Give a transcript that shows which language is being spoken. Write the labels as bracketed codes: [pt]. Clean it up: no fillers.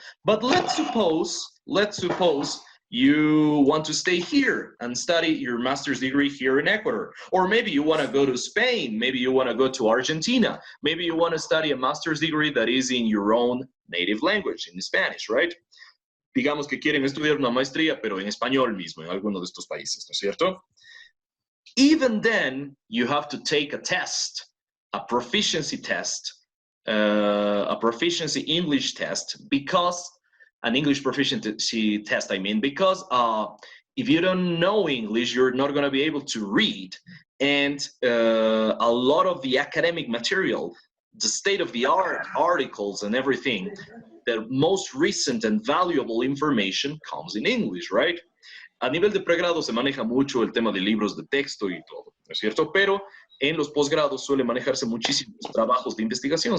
[en] But let's suppose you want to stay here and study your master's degree here in Ecuador. Or maybe you want to go to Spain, maybe you want to go to Argentina, maybe you want to study a master's degree that is in your own native language, in Spanish, right? [es] Digamos que quieren estudiar una maestría, pero en español mismo, en alguno de estos países, ¿no es cierto? [en] Even then, you have to take a test, a proficiency test, a proficiency English test, because an English proficiency test, I mean, because if you don't know English, you're not going to be able to read. And a lot of the academic material, the state-of-the-art articles and everything, the most recent and valuable information comes in English, right? [es] A nivel de pregrado se maneja mucho el tema de libros de texto y todo, ¿no es cierto? Pero en los posgrados suele manejarse muchísimos trabajos de investigación.